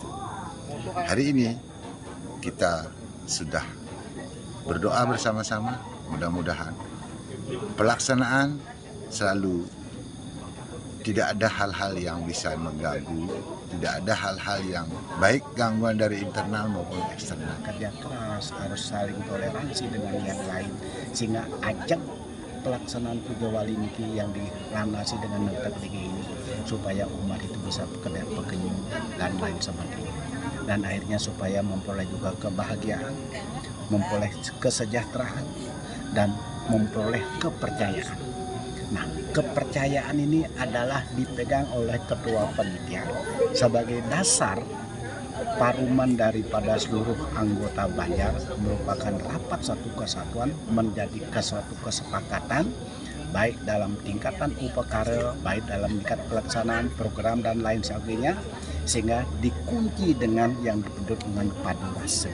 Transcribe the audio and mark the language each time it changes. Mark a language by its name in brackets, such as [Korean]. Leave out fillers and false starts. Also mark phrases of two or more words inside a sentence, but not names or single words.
[Indonesian] Hari ini kita sudah berdoa bersama-sama, mudah-mudahan pelaksanaan selalu tidak ada hal-hal yang bisa mengganggu, tidak ada hal-hal yang baik gangguan dari internal maupun eksternal. Kerja keras, harus saling toleransi dengan yang lain, sehingga ajak pelaksanaan Pujawali niki yang dilandasi dengan teknik ini supaya umat itu bisa bekerja pekenyum dan lain sebagainya, dan akhirnya supaya memperoleh juga kebahagiaan, memperoleh kesejahteraan dan memperoleh kepercayaan. Nah, kepercayaan ini adalah dipegang oleh ketua panitia sebagai dasar paruman daripada seluruh anggota Banjar, merupakan rapat satu kesatuan menjadi suatu kesepakatan baik dalam tingkatan upacara, baik dalam tingkat pelaksanaan program dan lain sebagainya, sehingga dikunci dengan yang disebut dengan Padurasa.